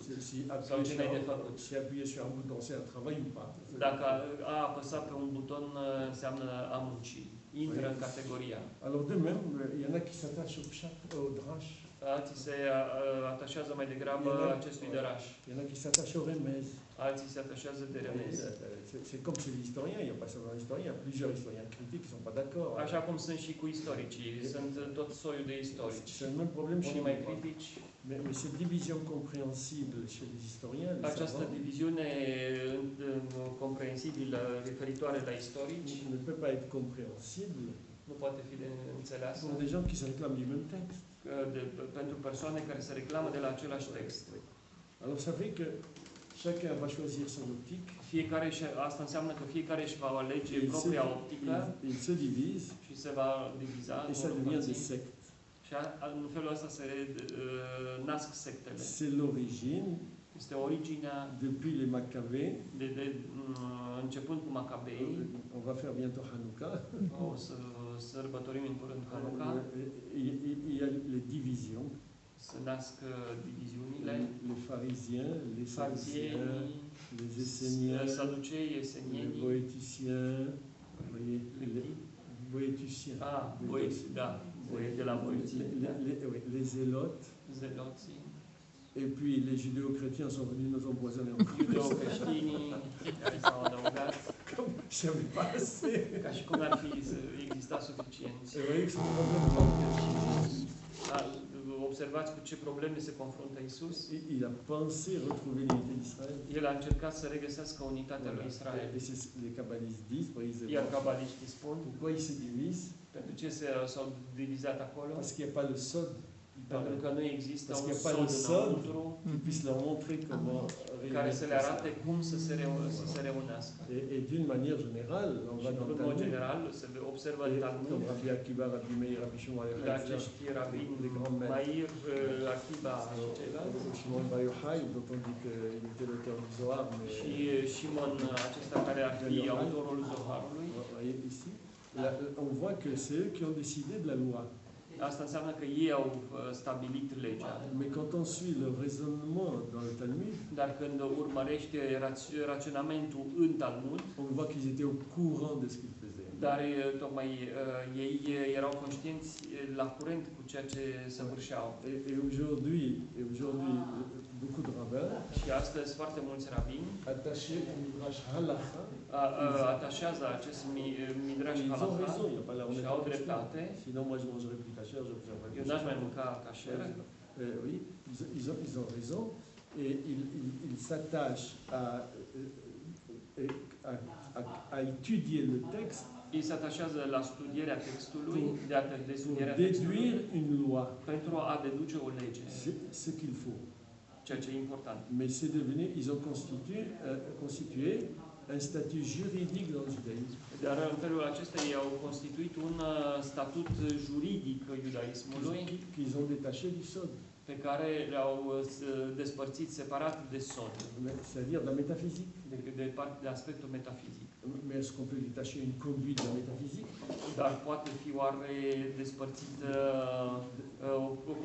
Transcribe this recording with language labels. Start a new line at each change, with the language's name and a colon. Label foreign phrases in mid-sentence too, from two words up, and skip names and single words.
Romanian: Sau ce n-ai de făcut.
French: Si appuyer sur un bouton, c'est un travail ou pas.
Romanian: Dacă a apăsat pe un buton înseamnă a munci. Intră în categoria.
French: Alors de même, il y en a qui s'attachent au drash.
Romanian: Alții se atașează mai degrabă acestui dăraș.
French: Il y en a qui s'attachent au remez.
Romanian: Alții se atașează de remez.
French: C'est comme chez l'historien, il n'y a pas seulement l'historien, il y a plusieurs historiens critiques qui ne sont pas d'accord.
Romanian: Așa cum sunt și cu istoricii, sunt tot soiul de istorici.
French: C'est le même problème chez
Romanian: unii mai critici.
French: Mais cette division compréhensible chez les historiens,
Romanian: această diviziune comprensibilă referitoare la istorici
French: ne peut pas être compréhensible.
Romanian: Nu poate fi înțeleasă.
French: Pour des gens qui se réclament du même texte.
Romanian: Pentru persoane care se reclamă de la același text.
French: Alors ça fait que chacun va choisir son optique.
Romanian: Fiecare, asta înseamnă că fiecare își va alege propria optică.
French: Il se divise.
Romanian: Și se va diviza.
French: Et ça devient des sectes.
Romanian: Și în felul ăsta se nasc sectele.
French: C'est l'origine.
Romanian: Este originea.
French: Depuis les Maccabées.
Romanian: Începând cu Macabei.
French: On va faire bientôt Hanouka.
Romanian: O să sărbătorim în curând Hanuka.
French: Il y a les divisions.
Romanian: Se nasc diviziunile.
French: Les pharisiens, les sadducéens, les esséniens, les boéticiens, les boéticiens. De la boétie. Les zélotes.
Romanian: Zeloții.
French: Et puis les judéo-chrétiens sont venus nous empoisonner encore.
Romanian: Judéo-creștinii care s-au adăugat.
French: J'avais pas assez.
Romanian: Ca și cum ar fi exista suficienți.
French: C'est vrai que c'est un problème.
Romanian: Observați cu ce probleme se confruntă Isus.
French: Il a pensé retrouver l'unité d'Israël.
Romanian: El a încercat să regăsească unitatea lui Israel.
French: Et les kabbalistes disent,
Romanian: iar cabaliștii spun,
French: pourquoi ils se divisent?
Romanian: Pentru ce s-au divizat acolo?
French: Parce qu'il n'y a pas le sod du
Romanian: Pentru că nu există
French: Parce
Romanian: un
French: qu'il y a pas sol le sol.
Romanian: înăuntru
French: qui puisse leur montrer comment
Romanian: care să le
French: réunir
Romanian: arate cum să se reunească.
French: Et d'une manière générale, on
Romanian: Și
French: va
Romanian: în
French: dans le
Romanian: mod
French: Talmud,
Romanian: general se observă în
French: et
Romanian: Talmud
French: comme Rabbi Akiva, Rabbi Meir, Rabbi Shimon,
Romanian: că acești rabini, Mair, Akiba și ceilalți,
French: Shimon Bar Yochai, dont on dit qu'il était l'auteur du Zohar, mais
Romanian: și Shimon acesta care ar fi autorul Zoharului.
French: voyez ici, on voit que c'est eux qui ont décidé de la loi.
Romanian: Asta înseamnă că ei au stabilit legea.
French: Mais quand on suit le raisonnement dans le Talmud,
Romanian: Dar când urmărește raționamentul în Talmud,
French: on voit qu'ils étaient au courant de ce qu'ils faisaient.
Romanian: dar tocmai ei erau conștienți la curent cu ceea ce săvârșeau.
French: Et aujourd'hui, beaucoup de rabbins
Romanian: Și astăzi foarte mulți rabini
French: attachés au Midrash Halacha,
Romanian: atașează acest midrash
French: ils ont
Romanian: halacha
French: raison, il n'y a pas là, on
Romanian: și
French: est au pas
Romanian: dreptate.
French: Sinon, moi, je mangerais plus cachère, je ne ferais pas
Romanian: Eu n-aș mai mânca cașer.
French: Oui, ils ont raison. Et ils s'attachent à étudier le texte
Romanian: Ei se atașează la studierea textului, de studierea
French: pour
Romanian: textului,
French: déduire une loi.
Romanian: pentru a deduce o lege,
French: C'est ce qu'il faut.
Romanian: ceea ce e important.
French: Mais c'est devenu, ils ont constitué un statut juridique dans le judaïsme.
Romanian: Dar în felul acesta ei au constituit un statut juridic iudaismului
French: Qu'ils ont détaché du sod,
Romanian: pe care le-au despărțit separat de sod,
French: c'est-à-dire de la métaphysique.
Romanian: de aspectul metafizic.
French: Mais est-ce qu'on peut détacher une conduite de la métaphysique?
Romanian: Dar poate fi oare despărțită o